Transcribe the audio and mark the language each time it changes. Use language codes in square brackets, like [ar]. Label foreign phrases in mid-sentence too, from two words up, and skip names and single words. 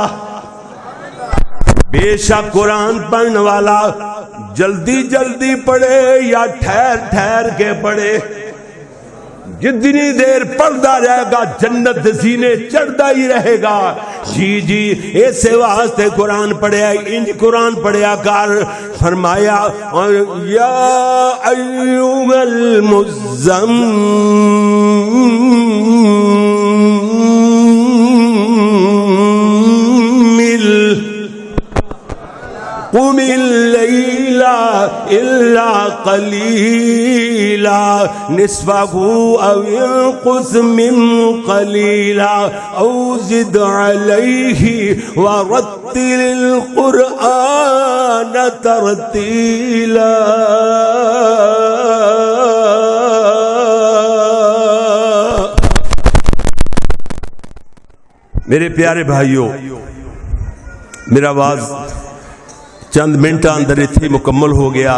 [ur] بے شک قرآن پڑھنے والا جلدی جلدی پڑھے یا ٹھہر ٹھہر کے پڑھے، جتنی دیر پڑھتا رہے گا جنت زینے چڑھتا ہی رہے گا۔ [pa] جی جی ایسے واسطے قرآن پڑھیا، انج قرآن پڑھیا کر۔ [ar] فرمایا یا ایھا المزمل قم اللیل الا قلیلا نصفہ او انقص من قلیلا او زد علیہ ورتل القرآن ترتیلا۔ [ur] میرے پیارے بھائیوں، میرا آواز چند منٹ اندر اتنے مکمل ہو گیا۔